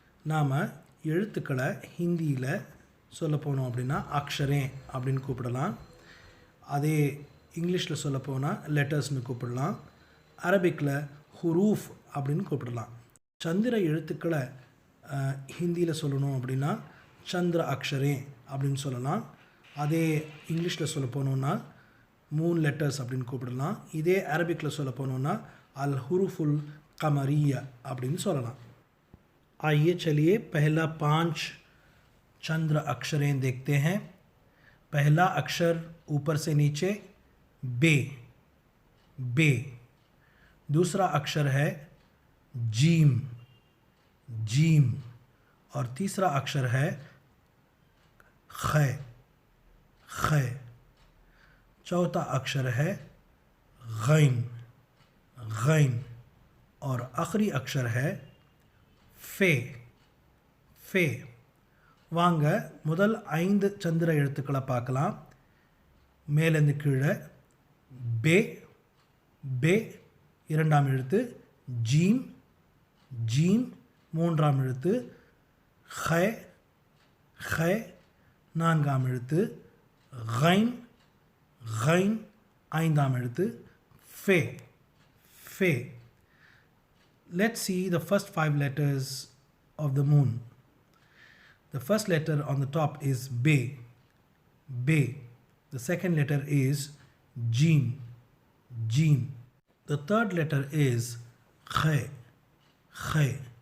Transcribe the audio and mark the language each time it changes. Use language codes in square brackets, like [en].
[ta] நாம் எழுத்துக்களை ஹிந்தியில் சொல்ல போனோம் அப்படின்னா அக்ஷரே அப்படின்னு கூப்பிடலாம். அதே இங்கிலீஷில் சொல்ல போனால் லெட்டர்ஸ்னு கூப்பிடலாம். அரபிக்கில் ஹுரூஃப் அப்படின்னு கூப்பிடலாம். சந்திர எழுத்துக்களை ஹிந்தியில் சொல்லணும் அப்படின்னா சந்திர அக்ஷரே அப்படின்னு சொல்லலாம். அதே இங்கிலீஷில் சொல்ல போனோன்னா மூன் லெட்டர்ஸ் அப்படின்னு கூப்பிடலாம். இதே அரபிக்கில் சொல்ல போனோன்னா அல் ஹுருஃபுல் கமரியா அப்படின்னு சொல்லலாம். [hi] आइए चलिए पहला 5 चंद्र अक्षरें देखते हैं. पहला अक्षर ऊपर से नीचे बे, बे. दूसरा अक्षर है जीम, जीम. और तीसरा अक्षर है ख, ख. चौथा अक्षर है गैन, गैन. और आखिरी अक्षर है ஃபே, ஃபே. [ta] வாங்க முதல் 5 சந்திர எழுத்துக்களை பார்க்கலாம். மேலேருந்து கீழே பே, பே இரண்டாம் எழுத்து, ஜீம், ஜீம் மூன்றாம் எழுத்து, ஹ, ஹ நான்காம் எழுத்து, கைன், கைன் ஐந்தாம் எழுத்து, ஃபே, ஃபே. [en] Let's see the first 5 letters of the moon. The first letter on the top is Be, Be. The second letter is Jim, Jim. The third letter is Khe, Khe.